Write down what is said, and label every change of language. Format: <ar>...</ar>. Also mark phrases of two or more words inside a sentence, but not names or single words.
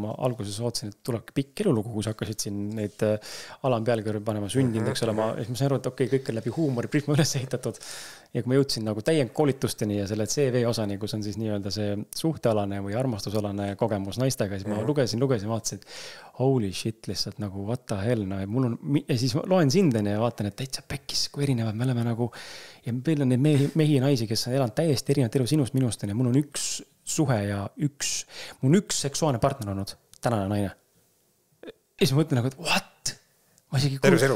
<et>Ma alguses ootsin, et tuleb pikk elulugu, kui sa hakkasid siin neid alampealkirju panema sündinud, eks ole. Siis ma sain aru, et okei, kõik on läbi huumori prisma üles ehitatud. Ja kui ma jõudsin nagu täiendkoolitusteni ja selle CV osani, kus on siis nii-öelda see suhtealane või armastusalane kogemus naistega, siis ma lugesin, vaatasin, et</et> <en>holy shit,</en> <et>lihtsalt nagu</et> <en>what the hell.</en> <et>No, ja siis loen sindeni ja vaatan, et täitsa pekkis, kui erinevad me oleme nagu... Ja meil on neid mehi ja naisi, kes on elanud täiesti erinevat elu sinust minust. Ja mul on üks suhe ja mul on üks seksuaalne partner olnud, tänane naine. Ja siis ma mõtlen nagu, et what? Terves elus?</et>